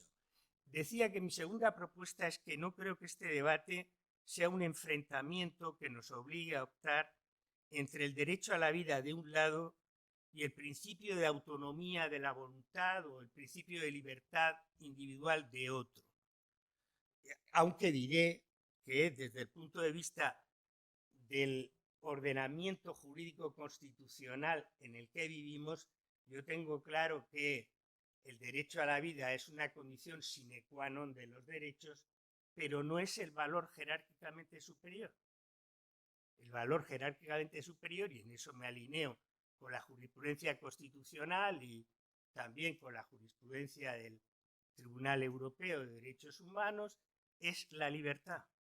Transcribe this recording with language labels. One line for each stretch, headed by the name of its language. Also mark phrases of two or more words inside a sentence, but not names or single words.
Spanish: Decía que mi segunda propuesta es que no creo que este debate sea un enfrentamiento que nos obligue a optar entre el derecho a la vida de un lado y el principio de autonomía de la voluntad o el principio de libertad individual de otro. Aunque diré que desde el punto de vista del ordenamiento jurídico constitucional en el que vivimos, yo tengo claro que el derecho a la vida es una condición
Latin: sine qua non
Spanish: de los derechos, pero no es el valor jerárquicamente superior. El valor jerárquicamente superior, y en eso me alineo con la jurisprudencia constitucional y también con la jurisprudencia del Tribunal Europeo de Derechos Humanos, es la libertad.